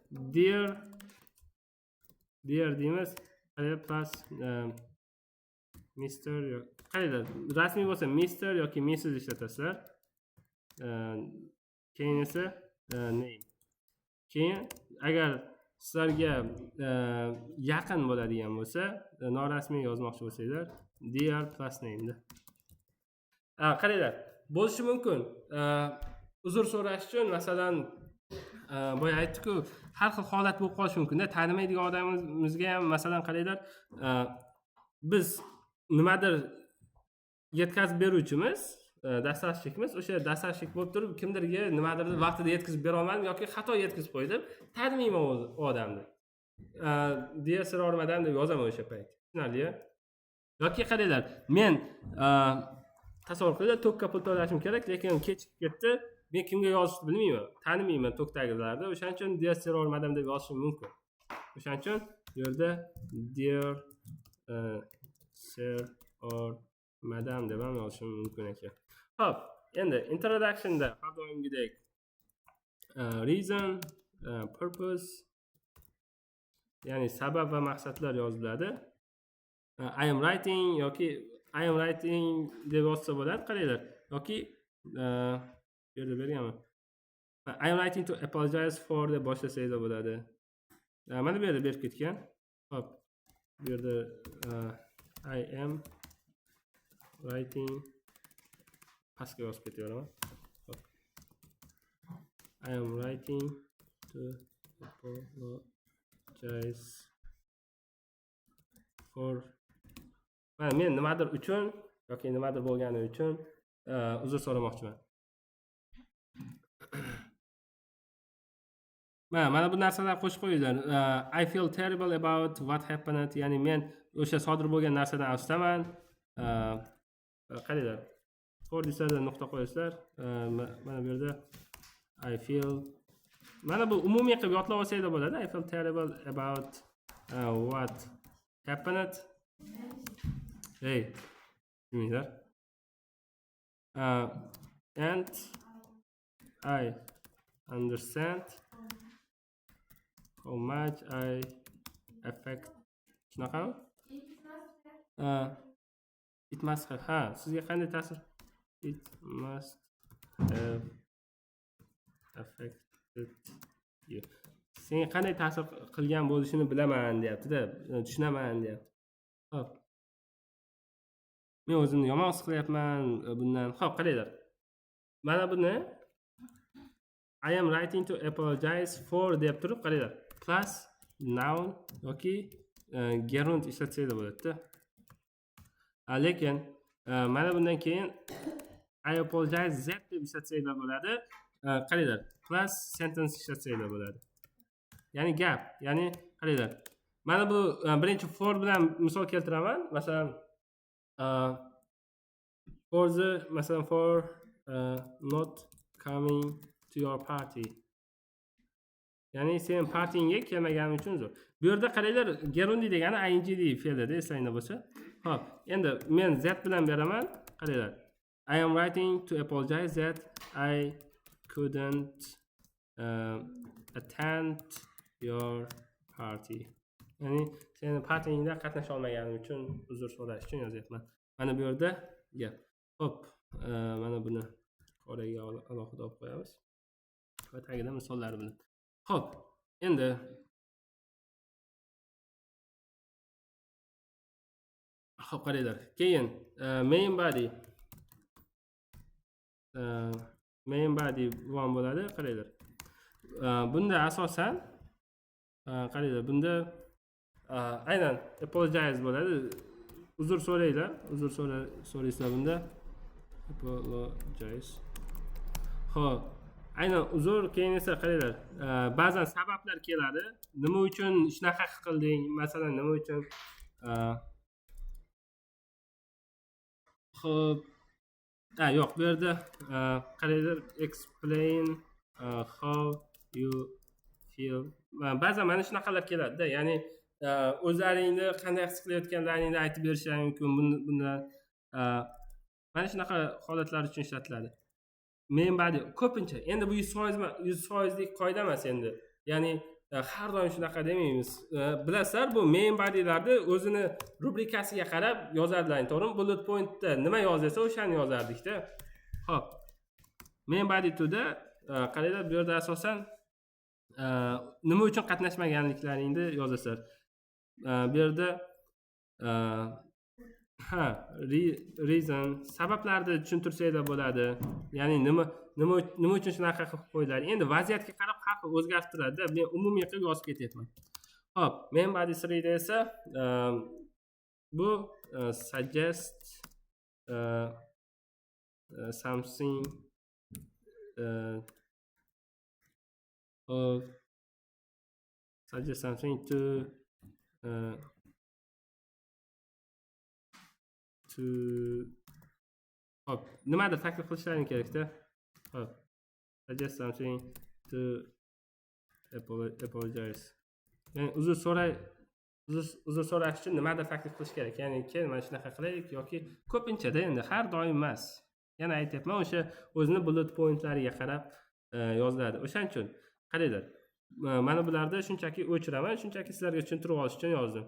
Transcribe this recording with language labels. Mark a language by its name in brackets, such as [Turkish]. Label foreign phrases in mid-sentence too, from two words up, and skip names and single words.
[Uzbek] Dear deymiz. [English] Plus Mr. [Uzbek] Qaranglar, rasmiy bo'lsa Mr. yoki Mrs. ishlatasizlar. Keyin esa name. Keyin agar sizlarga yaqin bo'ladigan bo'lsa, norasmiy yozmoqchi bo'lsanglar, [English] dear plus name [Uzbek] da. Qaranglar, bo'lishi mumkin. Uzr so'rash uchun, masalan, boya aytdik-ku, har xil holat bo'lib qolishi mumkin-da. Tanimaydigan odamimizga ham, masalan, qaranglar, biz nimadir yetkazib beruvchimiz, dasturchiligimiz, o'sha dasturchilik bo'lib turib, kimdirga nimadirni vaqtida yetkazib bera olmadim yoki xato yetkazib qo'ydim, tanimayman u odamni. deya so'rarmadan deb yozaman o'sha payt. Tushunarli-a? Yoki qaranglar, men tasavvur qilinglar, tokka pul to'lashim kerak, lekin kechib ketdi. Men kimga yozishni bilmayman, tanimayman tokkagilarni. O'shaning uchun [English] dear sir or madam [Uzbek] deb yozishim mumkin. O'shaning uchun bu yerda [English] dear sir or madam [Uzbek] deb ham yozishim mumkin ekan. Xo'p, endi introduction da har doimgidek [English] reason, purpose, [Uzbek] ya'ni sabab va maqsadlar yoziladi. [English] I am writing [Uzbek] yoki [English] I am writing [Uzbek] deb yozsa bo'ladi, qaranglar. Yoki bu yerda berganman. [English] I am writing to apologize for [Uzbek] deb boshlasangiz bo'ladi. Mana bu yerda berib ketgan. Xo'p, bu yerda [English] I am writing [Uzbek] pastga yozib ketaveraman. [English] I am writing to apologize for [Uzbek] men nimadir uchun yoki nimadir bo'lgani uchun uzr so'ramoqchiman. Mana bu narsalar qo'shib qo'yinglar. [English] I feel terrible about what happened. [Uzbek] Ya'ni men o'sha sodir bo'lgan narsadan afsusdaman. Qaranglar. For desada nuqta qo'yasizlar. Mana bu yerda [English] I feel, [Uzbek] mana bu umumiy qilib yodlab olsanglar bo'ladi. [English] I feel terrible about what happened. [Uzbek] Hey, tushuninglar. [English] And I understand how much I affect. Shunaqa? It must have. [Uzbek] Sizga qanday ta'sir? [English] It must have affected you. [Uzbek] Senga qanday ta'sir qilgan bo'lishini bilaman deyapti-da, tushunaman deyapti. Xo'p. Men o'zimni yomon his qilyapman bundan. Xo'p, qaranglar. Mana buni [English] I am writing to apologize for [Uzbek] deb turib, qaranglar. [English] Plus noun [Uzbek] yoki gerund ishlatsanglar bo'ladi-da. Lekin mana bundan keyin [English] I apologize that [Uzbek] deb ishlatsanglar bo'ladi. Qaranglar, [English] plus sentence [Uzbek] ishlatsanglar bo'ladi. Ya'ni gap, ya'ni qaranglar. Mana bu birinchi for bilan misol keltiraman. Masalan, [English] for not coming to your party. [Uzbek] Ya'ni sen partingga kelmaganing uchun uzr. Bu yerda qaranglar, gerundi degani ing fe'lida, eslanglar bo'lsa. Xo'p, endi men z bilan beraman. Qaranglar. [English] I am writing to apologize that I couldn't attend your party. [Uzbek] Ya'ni sen partingda qatnasha olmaganing uchun uzr so'rash uchun yozyapman. Mana bu yerda gap. Xo'p, mana buni qoraga alohida olib qo'yamiz. Va tagida misollar bilan. Xo'p, endi xo'p, qaranglar. Keyin [English] main body one [Uzbek] bo'ladi, qaranglar. Bunda asosan qaranglar, bunda aynan apologize bo'ladi. Uzr so'raylar, so'raysizlar bunda. Apologize. Xo'p, aynan uzr, keyin esa qaranglar, ba'zan sabablar keladi. Nima uchun shunaqa qilding? Masalan, nima uchun xo'p, yo'q, bu yerda qaranglar, [English] explain how you feel. [Uzbek] Ba'zan mana shunaqalar keladi-da, ya'ni o'zlaringni qanday his qilayotganlaringni aytib berishingiz mumkin. Bundan mana shunaqa holatlar uchun ishlatiladi. [English] Main body [Uzbek] ko'pincha endi bu 100%lik qoida emas endi. Ya'ni har doim shunaqa demaymiz. Bilasizlar, bu [English] main body'larni [Uzbek] o'zini rubrikasiga qarab yozadilar. To'g'rimi? [English] Bullet pointda [Uzbek] nima yozilsa o'shani yozardik-da. Xo'p. [English] Main body [Uzbek] to'da qaranglar, bu yerda asosan nima uchun qatnashmaganliklaringni yozasizlar. Bu yerda reason sabablarni tushuntirsanglar bo'ladi. Ya'ni nima uchun shunaqa qilib qo'ydilar. Endi vaziyatga qarab har xil o'zgarib turadi-da. Men umumiy qilib yozib ketyapman. Xo'p, [English] main body [Uzbek] 3 da esa bu [English] suggest something suggest something to [Uzbek] hop, nimadir taklif qilishlaring kerak-da. Hop, [English] suggest something to apologize. [Uzbek] Ya'ni uzr so'rash uchun nimadir taklif qilish kerak. Ya'ni kel mana shunaqa qilaylik yoki ko'pinchada endi har doim emas. Yana aytyapman, o'sha o'zini [English] bullet pointlariga [Uzbek] qarab yoziladi. O'shaning uchun qaranglar. Mana bularni shunchaki o'chiraman, shunchaki sizlarga tushuntirib olish uchun yozdim.